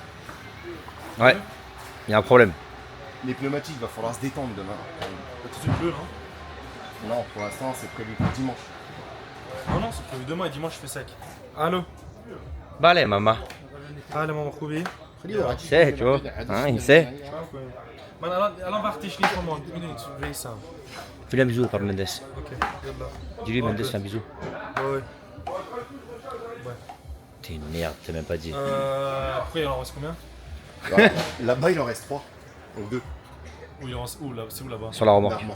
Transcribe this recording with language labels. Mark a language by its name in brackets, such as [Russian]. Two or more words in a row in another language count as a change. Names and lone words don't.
[French] Ouais, il y a un problème. Les pneumatiques, il va falloir se détendre demain. Tout de suite bleu non? Non, pour l'instant, c'est prévu pour dimanche. Non, c'est prévu demain et dimanche je fais sec. Allô? Balai, maman. Allez maman Koubi. Il sait, tu vois. Hein, il sait. الان وقت تشريف ما میدونی تو ریسم. Fais-lui un bisou par Mendes. [Arabic] Ok, يلا. [French] Dis-lui, Mendes, fais un bisou. Ouais. T'es une merde, t'as même pas dit. Après il en reste combien? Là-bas, il en reste 3. Donc 2. Où il en reste où là? C'est où là-bas? Sur la remorque. La remorque.